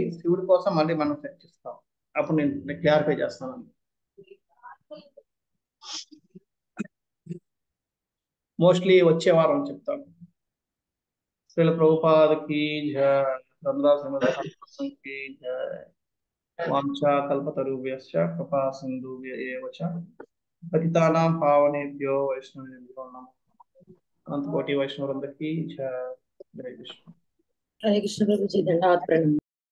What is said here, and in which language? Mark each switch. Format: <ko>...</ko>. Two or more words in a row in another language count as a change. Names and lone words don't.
<te>శివుడి కోసం మళ్ళీ మనం చర్చిస్తాం, అప్పుడు నేను క్లారిఫై చేస్తాను. మోస్ట్లీ వచ్చే వారం చెప్తాను. శ్రీల ప్రభుపాదకి జయ, కి జయ.</te> <sa>वाञ्छा कल्पतरुभ्यश्च कृपा सिन्धुभ्य एव च पतितानां पावनेभ्यो वैष्णवेभ्यो नमः.</sa> <te>అనంతకోటి వైష్ణవులందరికీ జయ. హరే కృష్ణ. హరే కృష్ణ ప్రభుజీ, ధన్యవాద ప్రణామం.</te>